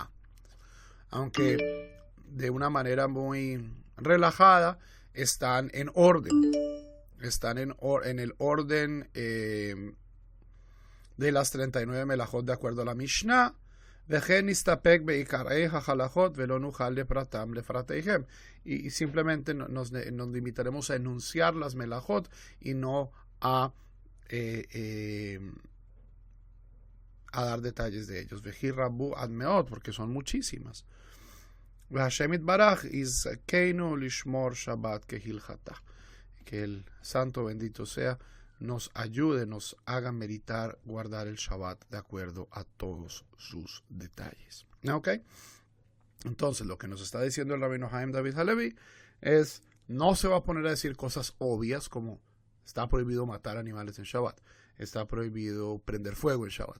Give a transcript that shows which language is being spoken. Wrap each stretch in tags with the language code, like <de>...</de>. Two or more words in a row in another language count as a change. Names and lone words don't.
<es>Aunque de una manera muy relajada están en orden. Están en el orden de las 39 melajot de acuerdo a la Mishnah.</es> <he>וכן נסתפק בעיקרי החלכות ולא נוכל לפרטם לפרטיהם.</he> <es>Y simplemente nos limitaremos a enunciar las melajot y no a dar detalles de ellos.</es> <he>והן רבו עד מאד,</he> <es>porque son muchísimas.</es> <he>השם יתברך יזכנו לשמור שבת כהלכתה.</he> <es>Que el santo bendito sea nos ayude, nos haga meditar, guardar el Shabbat de acuerdo a todos sus detalles. ¿Ok? Entonces, lo que nos está diciendo el rabino Haim David Halevi es, no se va a poner a decir cosas obvias como está prohibido matar animales en Shabbat, está prohibido prender fuego en Shabbat.</es>